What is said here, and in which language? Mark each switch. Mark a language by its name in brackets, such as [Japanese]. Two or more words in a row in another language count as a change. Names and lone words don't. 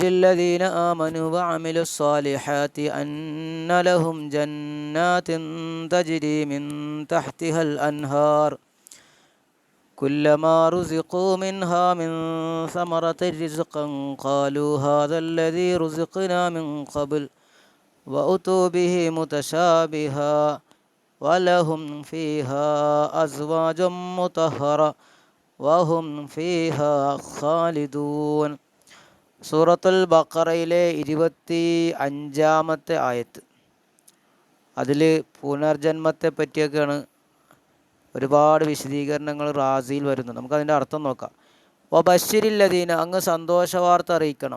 [Arabic] الذين آمنوا وعملوا الصالحات أن لهم جنات تجري من تحتها الأنهار كلما رزقوا منها من ثمرة رزقا قالوا هذا الذي رزقنا من قبل وأتوا به متشابها ولهم فيها أزواج مطهرة وهم فيها خالدون. [Malayalam] സൂറത്തുൽ ബഖറയിലെ 25-ാമത്തെ ആയത്ത്. അതിൽ പുനർജന്മത്തെ പറ്റിയൊക്കെയാണ് ഒരുപാട് വിശദീകരണങ്ങൾ റാസിയിൽ വരുന്നത്. നമുക്കതിൻ്റെ അർത്ഥം നോക്കാം. വബശ്ശിരില്ലദീന, അങ്ങ് സന്തോഷവാർത്ത അറിയിക്കണം.